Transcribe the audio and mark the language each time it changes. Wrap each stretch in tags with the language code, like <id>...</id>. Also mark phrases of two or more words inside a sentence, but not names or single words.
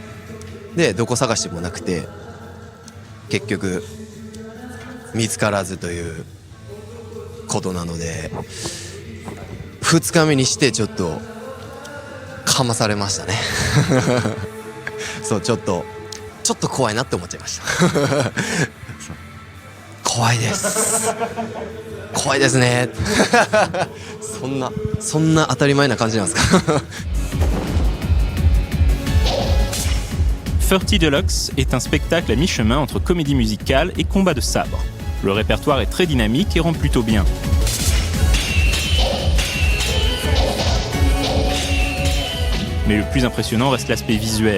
<ja>でどこ探してもなくて結局見つからずということなので、2日目にしてちょっとかまされましたねそうちょっと怖いなって思っちゃいました怖いです怖いですねそんな当たり前な感じなんですか</ja> <fr>Furty Deluxe est un spectacle à mi-chemin entre comédie musicale et combat de sabre. Le répertoire est très dynamique et rend plutôt bien. Mais le plus impressionnant reste l'aspect visuel.</fr>